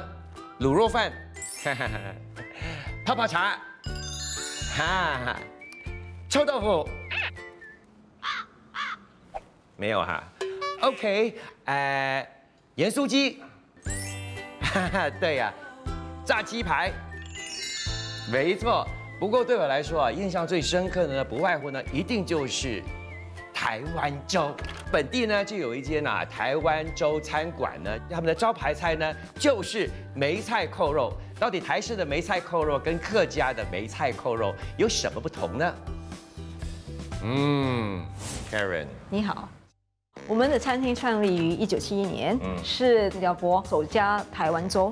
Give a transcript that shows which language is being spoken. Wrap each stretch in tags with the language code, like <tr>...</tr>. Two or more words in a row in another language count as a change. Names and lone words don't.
<zh>滷肉飯，泡泡茶，臭豆腐，沒有哈。OK， 鹽酥雞，對呀，炸雞排，沒錯。不過對我來說啊，印象最深刻的呢，不外乎呢，一定就是台灣粥。本地呢就有一間台灣粥餐館呢，他們的招牌菜呢就是梅菜扣肉。到底台式的梅菜扣肉跟客家的梅菜扣肉有什麼不同呢？Karen，你好，我們的餐廳創立於1971年，是新加坡首家台灣粥。</zh>